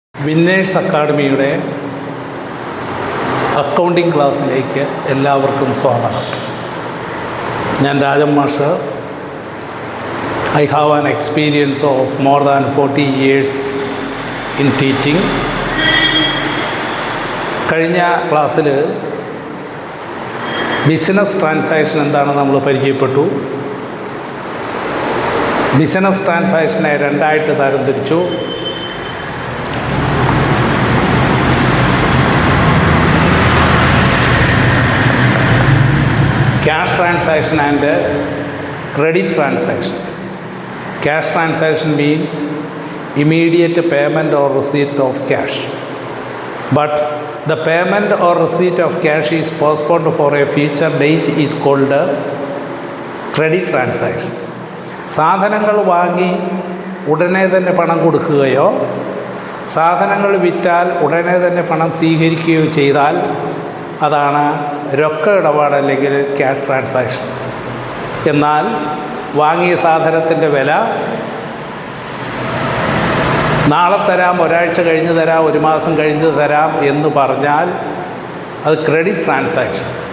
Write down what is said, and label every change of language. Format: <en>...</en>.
<ml>Winners അക്കാഡമിയുടെ accounting ക്ലാസ്സിലേക്ക് എല്ലാവർക്കും സ്വാഗതം. ഞാൻ രാജൻ മാഷ്.</ml> <en>I have an experience of more than 40 years in teaching.</en> <ml>കഴിഞ്ഞ ക്ലാസ്സിൽ ബിസിനസ് ട്രാൻസാക്ഷൻ എന്താണെന്ന് നമ്മൾ പരിചയപ്പെട്ടു. ബിസിനസ് ട്രാൻസാക്ഷനെ രണ്ടായിട്ട് തരംതിരിച്ചു.</ml> <en>Cash transaction and credit transaction. Cash transaction means immediate payment or receipt of cash. But the payment or receipt of cash is postponed for a future date is called credit transaction.</en> <ml>സാധനങ്ങൾ വാങ്ങി ഉടനെ തന്നെ പണം കൊടുക്കുകയോ സാധനങ്ങൾ വിറ്റാൽ ഉടനെ തന്നെ പണം സ്വീകരിക്കുകയോ ചെയ്താൽ അതാണ് രൊക്ക ഇടപാട് അല്ലെങ്കിൽ ക്യാഷ് ട്രാൻസാക്ഷൻ. എന്നാൽ വാങ്ങിയ സാധനത്തിൻ്റെ വില നാളെ തരാം, ഒരാഴ്ച കഴിഞ്ഞ് തരാം, ഒരു മാസം കഴിഞ്ഞ് തരാം എന്ന് പറഞ്ഞാൽ അത് ക്രെഡിറ്റ് ട്രാൻസാക്ഷൻ.</ml>